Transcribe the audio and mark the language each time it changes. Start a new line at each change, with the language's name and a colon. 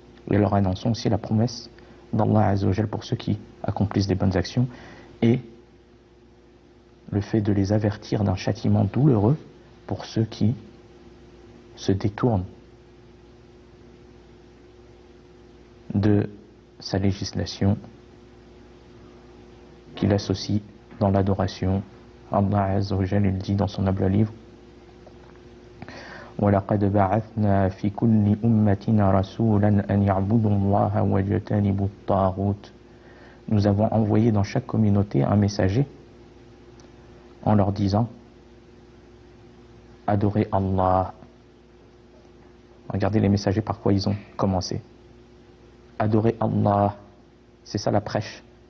French: Et leur annonçons aussi la promesse d'Allah Azza wa Jal pour ceux qui accomplissent des bonnes actions et le fait de les avertir d'un châtiment douloureux pour ceux qui se détournent de sa législation, qu'il associe dans l'adoration.
Arabic: Allah Azza wa Jal,
French: il dit dans son noble livre:
Arabic: وَلَقَدْ بَعَثْنَا فِي كُلِّ أُمَّةٍ رَسُولًا أَنْ يَعْبُدُوا اللَّهَ وَيَجْتَنِبُوا الطَّاغُوتَ.
French: Nous avons envoyé dans chaque communauté un messager en leur disant: adorez Allah. Regardez les messagers par quoi ils ont commencé. Adorez Allah. C'est ça la prêche.